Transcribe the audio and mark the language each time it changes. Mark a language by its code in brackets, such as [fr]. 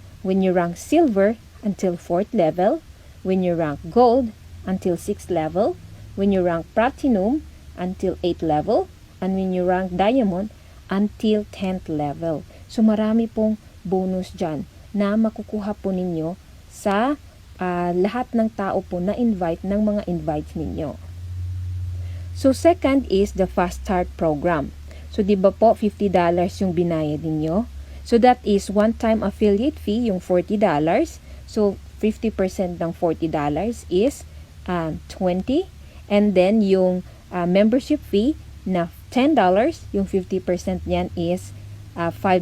[en] When you rank silver until fourth level, when you rank gold until sixth level, when you rank platinum until 8th level, and when you rank diamond until 10th level. [tl] So marami pong bonus dyan na makukuha po ninyo sa lahat ng tao po na invite ng mga invites ninyo. [en] So second is the Fast Start program. So [tl] di ba po $50 yung binayad ninyo? [en] So that is one-time affiliate fee, yung $40. So 50% ng $40 is 20. And then yung membership fee na $10, yung 50% niyan is $5.